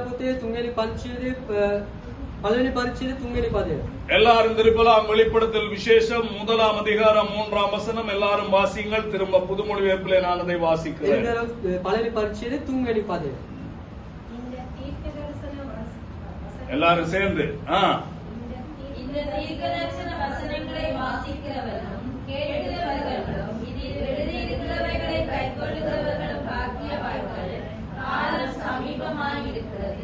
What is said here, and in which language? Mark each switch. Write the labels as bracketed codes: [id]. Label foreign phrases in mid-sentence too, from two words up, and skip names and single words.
[si] පොතේ 3 වෙනි පරිච්ඡේදයේ පළවෙනි පරිච්ඡේදයේ 3 වෙනි පදය. [ta] எல்லாரும் திருப்பலாம். வெளிப்படுத்தல் விசேஷம் 1ஆம் அதிகாரம் 3ஆம் வசனம். எல்லாரும் வாசிங்கள். திரும்ப புதுமொழிபெயர்ப்பிலே நான் அதை வாசிக்கிறேன். [si] පළවෙනි පරිච්ඡේදයේ 3 වෙනි පදය. [ta] எல்லாரும் சேர்ந்து இந்த தீர்க்கதரிசன வசனங்களை வாசிக்கிறவர்களும் கேட்கிறவர்களும் இதில் எழுதியிருக்கிறவைகளை கைக்கொள்ளுகிறவர்களும் பாக்கியவான்கள். காலம் சமீபமாயிருக்கிறது.